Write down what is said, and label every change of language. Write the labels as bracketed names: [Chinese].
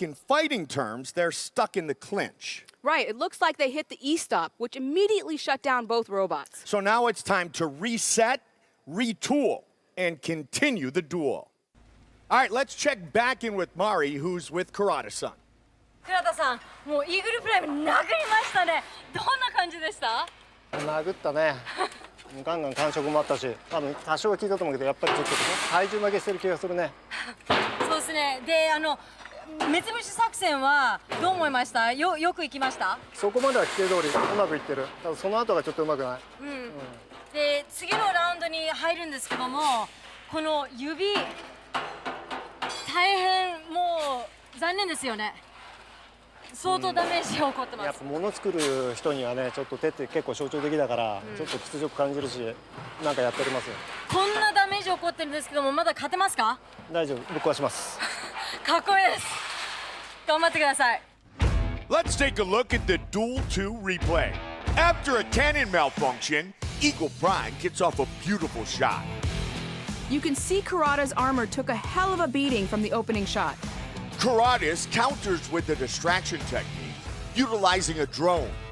[English] In fighting terms, they're stuck in the clinch. Right, it looks like they hit the E-stop, which immediately shut down both robots. So now it's time to reset, retool, and continue the duel. All right, let's check back in with Mari, who's with Kurata-san. [Japanese] 倉田さん、もうイーグルプライム殴りましたね。どんな感じでした？殴ったね。ガンガン感触もあったし、多分多少は効いたと思うけど、やっぱりちょっと体重負けしてる気がするね。そうですね。で、目つぶし作戦はどう思いました？よくいきました？そこまでは規定通りうまくいってる。ただその後がちょっとうまくない。で、次のラウンドに入るんですけども、この指大変もう残念ですよね。相当ダメージが起こってます。やっぱ物作る人にはね、ちょっと手って結構象徴的だから、ちょっと屈辱感じるし、なんかやっておりますよ。こんなダメージ起こってるんですけども、まだ勝てますか？大丈夫、ぶっ壊します。かっこいいです。頑張ってください。 [English] Let's take a look at the Duel 2 replay. After a cannon malfunction, Eagle Prime gets off a beautiful shot. You can see Kurata's armor took a hell of a beating from the opening shot. Kuratas counters with the distraction technique, utilizing a drone.